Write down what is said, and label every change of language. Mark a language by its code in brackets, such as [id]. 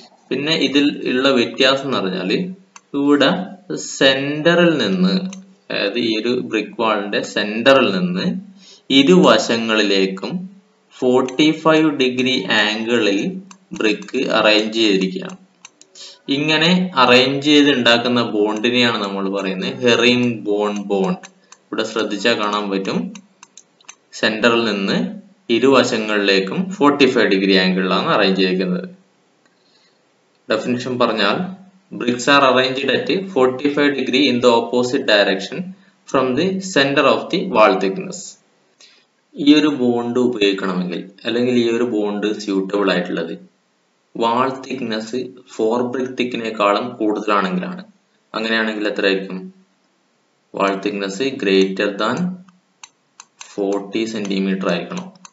[ml] പിന്നെ ഇതിൽ ഉള്ള വ്യത്യാസം എന്ന് പറഞ്ഞാൽ ഇവിടെ സെന്ററിൽ നിന്ന്, അതായത് ഈ ഒരു ബ്രിക്ക് വാളിന്റെ സെന്ററിൽ നിന്ന് ഇരുവശങ്ങളിലേക്കും 45 ഡിഗ്രി ആംഗിളിൽ ബ്രിക്ക് അറേഞ്ച് ചെയ്തിരിക്കുകയാണ്. ഇങ്ങനെ അറേഞ്ച് ചെയ്ത് ഉണ്ടാക്കുന്ന ബോണ്ടിനെയാണ് നമ്മൾ പറയുന്നത് ഹെറിംഗ് ബോണ്ട്. ഇവിടെ ശ്രദ്ധിച്ചാൽ കാണാൻ പറ്റും, സെന്ററിൽ നിന്ന് ഇരുവശങ്ങളിലേക്കും 45 ഡിഗ്രി ആംഗിളിലാണ് അറേഞ്ച് ചെയ്തിരിക്കുന്നത്. ഡെഫിനിഷൻ പറഞ്ഞാൽ [en] bricks are arranged at 45 degree in the opposite direction from the center of the wall thickness. [ml] ഈ ഒരു ബോണ്ട് ഉപയോഗിക്കണമെങ്കിൽ, അല്ലെങ്കിൽ ഈ ഒരു ബോണ്ട് സ്യൂട്ടബിൾ ആയിട്ടുള്ളത് വാൾ തിക്നെസ് 4 ബ്രിക്ക് തിക്കിനേക്കാളും കൂടുതലാണെങ്കിലാണ്. അങ്ങനെയാണെങ്കിൽ എത്ര ആയിരിക്കും? വാൾ തിക്നെസ് [en] greater than [ml] 40 സെന്റിമീറ്റർ ആയിരിക്കണം.